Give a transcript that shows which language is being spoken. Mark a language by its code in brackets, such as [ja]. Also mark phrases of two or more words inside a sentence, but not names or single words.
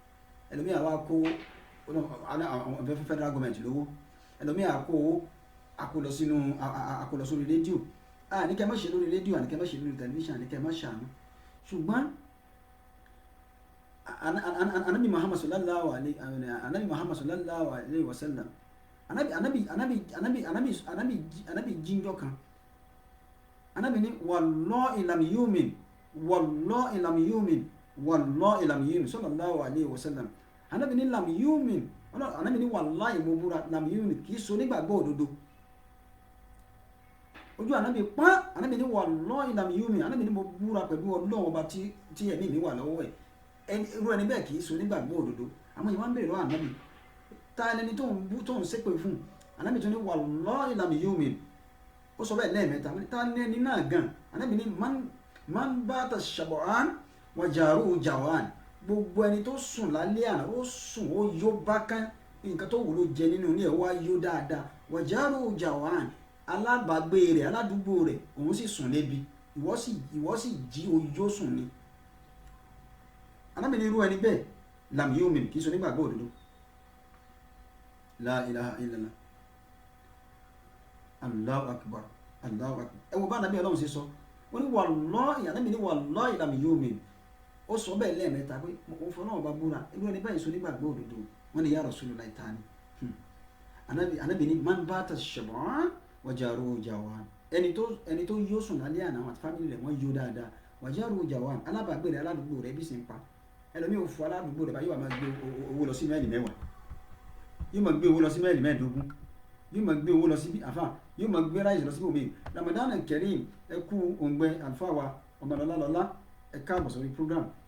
[yo] ẹlòmíì àwa kó [en] federal government [yo] lówó ẹlòmíì àkó owó àkólọ sórí rédíò àníkẹ́ má ṣe lórí rédíò àníkẹ́ má ṣe lórí tẹlifíṣàn àníkẹ́ má ṣàánú ṣùgbọ́n anabi Muhammad [ar] صلى الله عليه وسلم [yo] anabi jíjọ kan anabi ní [ar] والله لا يؤمن صلى الله عليه وسلم [yo] anabi ní [ar] لا يؤمن [yo] anabi ní wallahi mo búra [ar] لا يؤمن [yo] kì í so nígbàgbọ́ òdodo ojú anabi pọ́n anabi ní [ar] والله لا يؤمن [yo] anabi ní mo búra pẹ̀lú Ọlọ́run ọba tí ẹ̀mí mi wà lọ́wọ́ ẹ̀ irú ẹni bẹ́ẹ̀ kì í so nígbàgbọ́ òdodo àwọn ìwà ń bèèrè lọ́wọ́ ànábì ta ẹni tó ń ṣépè fún ànábì tó ní [ar] والله لا يؤمن [yo] ó sọ bẹ́ẹ̀ lẹ́ẹ̀mẹ́ta ta ẹni náà gan ànábì ní [ar] من بات شبعان وجاره جائع [yo] gbogbo ẹni tó sùn lálẹ́ àná ó sùn ó yó bákán nǹkan tó wù ló jẹ nínú ní ẹ̀ wá yó dáadáa [ar] وجاره جائع [yo] alábàágbé rẹ̀ aládùúgbò rẹ̀ òun sì sùn lébi ìwọ sì jí oyó sùn ni anábì ní irú ẹni bẹ́ẹ̀ [ar] لا يؤمن [yo] kì í so nígbàgbọ́ òdodo [ar] لا إله إلا الله الله أكبر [yo] ẹ wo bá anábì Ọlọ́run ṣe sọ ó ní wallahi anábì ní [ar] والله لا يؤمن [yo] ó sọ bẹ́ẹ̀ lẹ́ẹ̀mẹ́ta pé òun fọ́ náà bá búra irú ẹni bẹ́ẹ̀ so nígbàgbọ́ òdodo wọ́n ní [ar] يا رسول الله [yo] tani anábì ní [ar] من بات شبعان وجاره جائع [yo] ẹni tó yó sùn lálẹ́ àná àti fámìlì rẹ̀ wọ́n yó dáadáa [ar] وجاره [yo] jawan alábàágbé rẹ̀ aládùúgbò rẹ̀ bí sì ń pa ẹlòmíì ò fún aládùúgbò rẹ̀ báyìí yóò máa gbé owó lọ sí mẹ́ẹ̀lì mẹ́wàá yóò máa gbé owó lọ sí mẹ́ẹ̀lì mẹ́ẹ̀ẹ́dógún yóò máa gbé owó lọ sí àfà yóò máa gbé ráìsì lọ sí bòmíì [ar] رمضان كريم [yo] ẹ kú òǹgbẹ àlùfáà wa ọmọlọ́lá ẹ káàbọ̀ sórí program